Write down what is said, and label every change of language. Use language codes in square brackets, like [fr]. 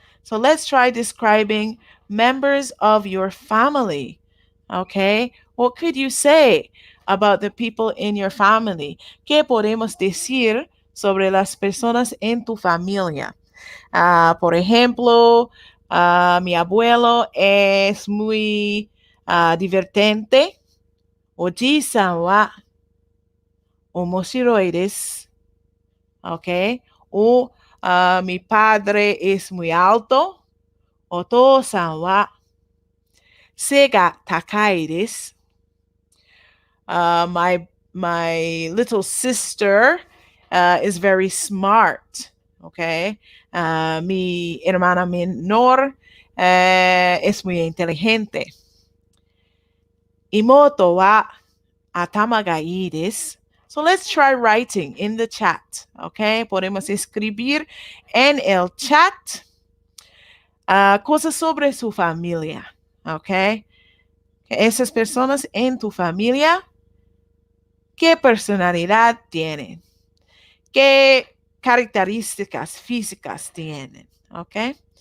[en] So let's try describing members of your family. Okay? What could you say about the people in your family? [es] ¿Qué podemos decir sobre las personas en tu familia? Por ejemplo, mi abuelo es muy divertente. [ja] Oじいさんは面白いです. [es] Okay? O mi padre es muy alto. [ja] お父さんは背が高いです. [en] My little sister is very smart. Okay? [es] Mi hermana menor es muy inteligente. [ja] 妹は頭がいいです. [en] So let's try writing in the chat. Okay? [es] Podemos escribir en el chat cosas sobre su familia. Okay? Esas personas en tu familia, ¿qué personalidad tienen? ¿Qué características físicas tienen? Okay?